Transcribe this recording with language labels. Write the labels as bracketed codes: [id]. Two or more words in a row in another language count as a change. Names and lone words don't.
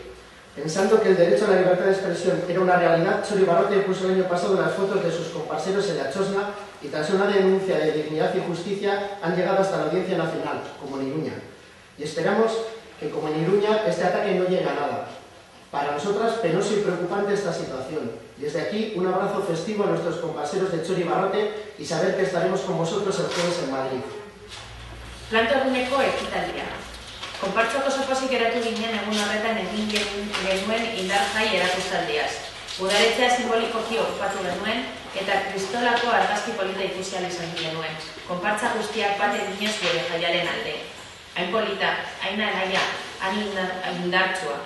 [es] Pensando que el derecho a la libertad de expresión era una realidad, Txori Barrote puso el año pasado las fotos de sus comparseros en la Txosna y tras una denuncia de dignidad y justicia han llegado hasta la Audiencia Nacional, como en Iruña. Y esperamos que, como en Iruña, este ataque no llegue a nada. Para nosotras, penoso y preocupante esta situación. Desde aquí, un abrazo festivo a nuestros compaseros de Txori Barrote y saber que estaremos con vosotros el jueves en Madrid. [eu] Plantorguneko ekitaldia. Konpartsako sopozik geratu ginen egun horretan egin genuen indar jai erakustaldiaz. Udaletxea simbolikoki okupatu genuen eta kristolako argazki polita ikusi ahal izan genuen. Konpartsa guztiak bat eginez gure jaiaren alde. Hain polita, hain alaia, hain indartsua.